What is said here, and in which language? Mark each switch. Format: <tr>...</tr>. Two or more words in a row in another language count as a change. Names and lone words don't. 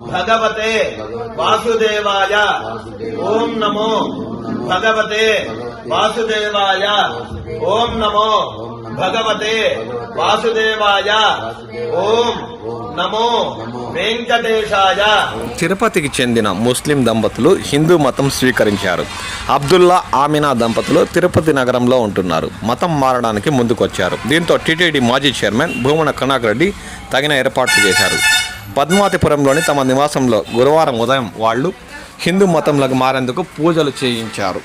<sa>भगवते वासुदेवाय ओम नमो भगवते वासुदेवाय ओम नमो भगवते वासुदेवाय ओम नमो వెంకటేశాయ.</sa> <te>తిరుపతికి చెందిన ముస్లిం దంపతులు హిందూ మతం స్వీకరించారు. అబ్దుల్లా ఆమినా దంపతులు తిరుపతి నగరంలో ఉంటున్నారు. మతం మారడానికి ముందుకొచ్చారు. దీంతో టీటీడీ మాజీ చైర్మన్ భూమన కరుణాకర్ రెడ్డి తగిన ఏర్పాట్లు చేశారు. పద్మావతిపురంలోని తమ నివాసంలో గురువారం ఉదయం వాళ్ళు హిందూ మతంలోకి మారేందుకు పూజలు చేయించారు.</te>